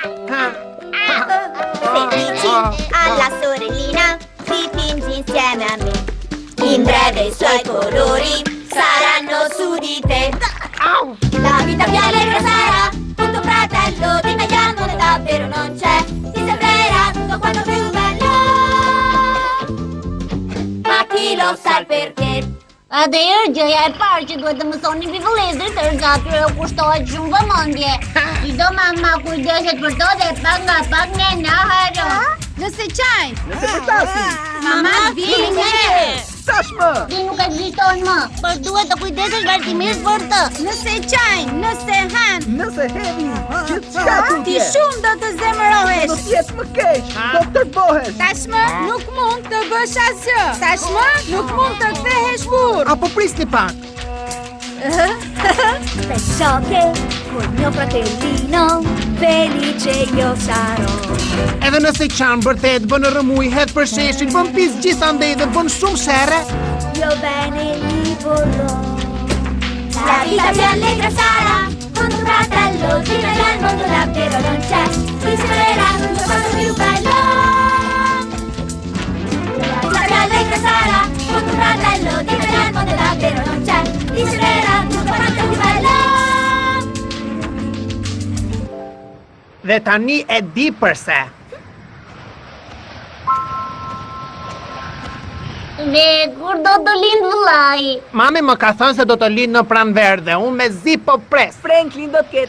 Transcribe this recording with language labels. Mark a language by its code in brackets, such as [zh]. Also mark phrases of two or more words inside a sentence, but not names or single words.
[it] Se dici alla sorellina dipingi insieme a me, in breve i suoi colori saranno su di te. La vita più allegra sarà, con tuo fratello di meglio al mondo davvero non c'è. Ti sembrerà tutto quanto più bello, ma chi lo sa il perché? [sq] Atëherë gjëja e parë që duhet të mësoni mbi vëllezërit është atyre u kushtohet shumë vëmendje. Sido mama kujdeset për to dhe pak nga pak ne na haron. Nëse qajnë, Nëse përtasi. mama vjen njerë. Tashmë. Ti nuk ekziston më, por duhet të kujdesesh vazhdimisht për të. Nëse qajnë, nëse hanë, Nëse hedhi gjithçka ti tutje. shumë do të Do zemërohesh. t'jetë më keq. Do të tërbohesh. Tashmë nuk mund të bësh asgjë. Tashmë nuk mund të kthehesh burr. Apo prisni pak. [it] Perciò che col mio fratellino felice io sarò. [sq] Edhe nëse qanë vërtet bën rëmuj, hedh për sheshin, bën pis gjithandej dhe bën shumë shere. [it] Io bene li vorrò. La vita più allegra sarà, con tuo fratello girare al mondo davvero non c'è. Ti sembrerà tutto quanto più bello. La vita più allegra sarà, con tuo fratello girare al mondo davvero non c'è. Ti sembrerà tutto quanto più bello. [sq] Dhe tani e di përse. Dhe kur do të lind vëllai? Mami më ka thënë se do të lind në pranverë dhe unë me zi po pres.